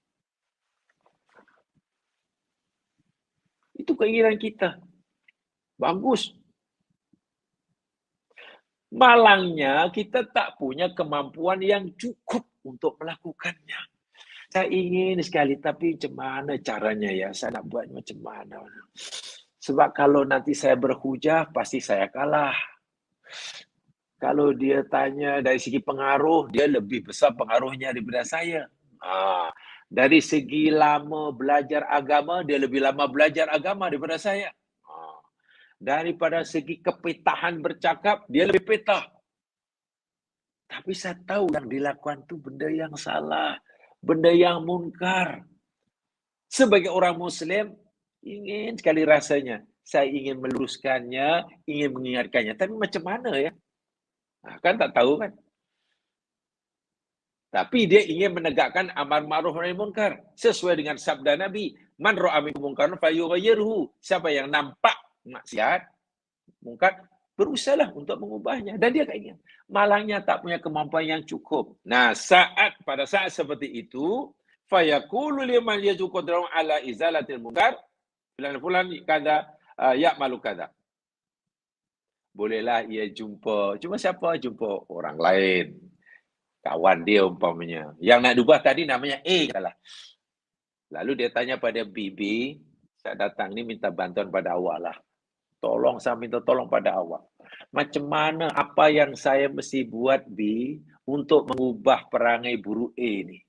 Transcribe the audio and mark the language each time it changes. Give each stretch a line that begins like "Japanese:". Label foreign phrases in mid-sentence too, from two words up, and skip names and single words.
Malay: Itu keinginan kita. Bagus. Malangnya kita tak punya kemampuan yang cukup untuk melakukannya. Saya ingin sekali, tapi macam mana caranya ya? Saya nak buat macam mana? Sebab kalau nanti saya berhujah, pasti saya kalah. Kalau dia tanya dari segi pengaruh, dia lebih besar pengaruhnya daripada saya. Dari segi lama belajar agama, dia lebih lama belajar agama daripada saya. Daripada segi kepetahan bercakap, dia lebih petah. Tapi saya tahu yang dilakukan itu benda yang salah, benda yang munkar. Sebagai orang Muslim, ingin sekali rasanya. Saya ingin meluruskannya, ingin mengingatkannya. Tapi macam mana ya? Kan tak tahu kan? Tapi dia ingin menegakkan
Arabic: أمر معروف نهي منكر
Malay: sesuai dengan sabda Nabi,
Arabic: من رأى منكم منكرا فليغيره.
Malay: Siapa yang nampak maksiat, munkar, berusahalah untuk mengubahnya. Dan dia ingin. Malangnya tak punya kemampuan yang cukup. Nah, pada saat seperti itu,
Arabic: فيقول لمن يرجو قدرته على إزالة المنكر، فلان كذا يعمل كذا.
Malay: Bolehlah ia jumpa. Cuma siapa? Jumpa orang lain. Kawan dia umpamanya. Yang nak ubah tadi namanya A katalah. Lalu dia tanya pada B, saya datang ni minta bantuan pada awak lah. Tolong, saya minta tolong pada awak. Macam mana, apa yang saya mesti buat B untuk mengubah perangai buruk A ni?